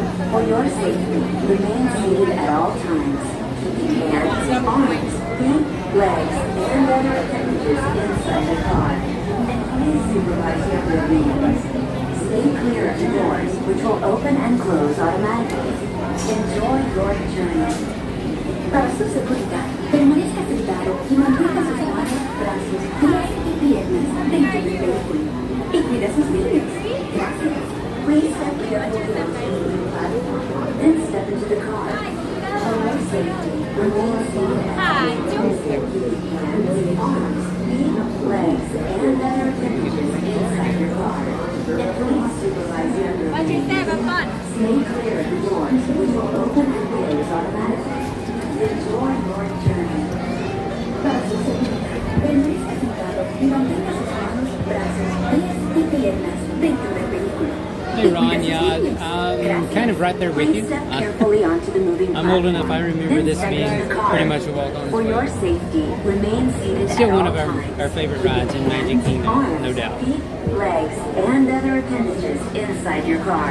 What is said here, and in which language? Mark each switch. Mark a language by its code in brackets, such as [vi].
[en] For your safety, remain seated at all times, keeping hands, arms, feet, legs, and other appendages inside the car. And please supervise your movements. Stay clear of the doors, which will open and close automatically. Enjoy your journey. [es] Para su seguridad, permanezca sentado y mantenga sus manos, brazos, pies y piernas dentro del vehículo. Y cuida sus niños. Gracias. [en] Please step carefully onto the moving platform, then step into the car. For your safety, remain seated at the hands, arms, feet, legs, and other appendages inside your car. And please supervise your movements. Stay clear of the doors, which will open and close automatically. Enjoy your journey. [es] Para su seguridad, permanezca sentado y mantenga sus manos, brazos, pies y piernas dentro del vehículo. [en] Hey Ron, yeah, I'm kind of right there with you. I'm old enough, I remember this being pretty much a walk-on. For your safety, remain seated Still at one all of times. our favorite rides in Magic Kingdom, Arms, no doubt. Feet, legs, and other appendages inside your car.